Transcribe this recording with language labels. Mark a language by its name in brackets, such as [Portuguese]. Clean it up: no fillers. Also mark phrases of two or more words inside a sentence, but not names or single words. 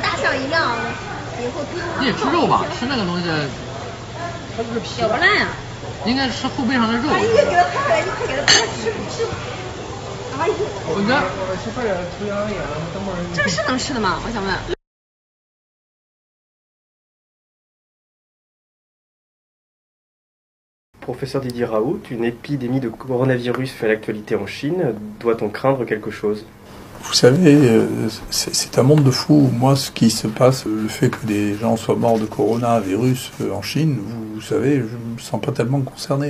[Chinese] 晾一晾，以后你也吃肉吧？吃那个东西，它不是皮，咬不烂呀。应该吃后背上的肉。哎，你给他拍下来，你快给他拍吃。哎呦，我觉得这个是能吃的吗？我想问。 [French] Professeur Didier Raoult, une épidémie de coronavirus fait l'actualité en Chine. Doit-on craindre quelque chose? Vous savez, c'est un monde de fous. Moi, ce qui se passe, le fait que des gens soient morts de coronavirus en Chine, vous savez, je ne me sens pas tellement concerné.